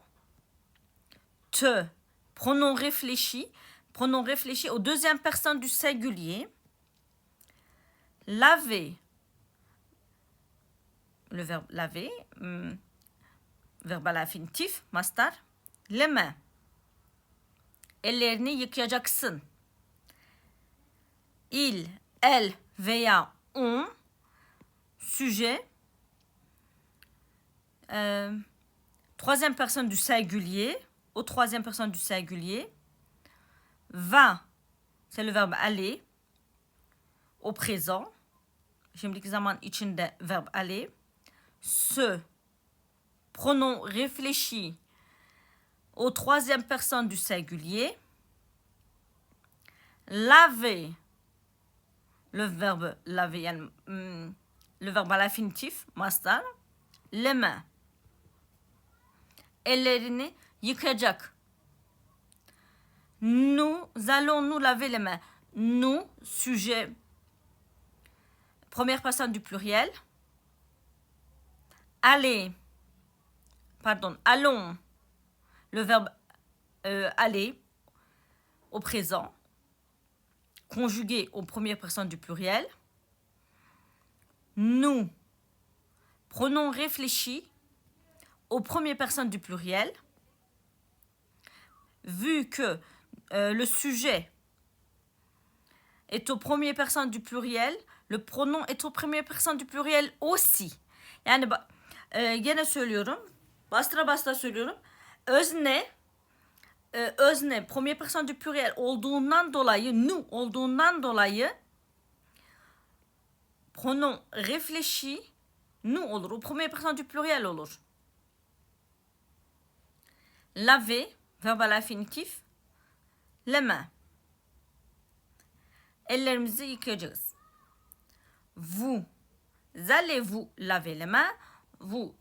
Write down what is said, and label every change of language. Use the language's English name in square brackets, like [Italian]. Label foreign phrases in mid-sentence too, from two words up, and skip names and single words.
[French] Te, pronom réfléchi aux deuxième personne du singulier. Laver, le verbe laver, verbe à l'infinitif, mastar. Les mains. [Turkish] Ellerini yıkayacaksın. [French] Il, elle veya on, sujet, troisième personne du singulier, au troisième personne du singulier. Va, c'est le verbe aller, au présent. [Turkish] Şimdiki zaman içinde [French] verbe aller. Se, pronom réfléchi au troisième personne du singulier. Laver, le verbe laver, le verbe à l'infinitif, mastar. Les mains. Ellerini yıkayacak. Nous allons nous laver les mains. Nous, sujet, première personne du pluriel. Allons, le verbe aller au présent, conjugué aux premières personnes du pluriel. Nous, pronom réfléchi aux premières personnes du pluriel. Vu que le sujet est aux premières personnes du pluriel, le pronom est aux premières personnes du pluriel aussi. [Turkish] Yani gene söylüyorum, bastıra söylüyorum. Özne [French] première personne du pluriel [Turkish] olduğundan dolayı, nous olduğundan dolayı [French] pronom réfléchi nous [Turkish] olur. [French] O première personne du pluriel olur. Laver, verbe à l'infinitif. Les mains. [Turkish] Ellerimizi yıkayacağız. [French] Vous allez vous laver les mains.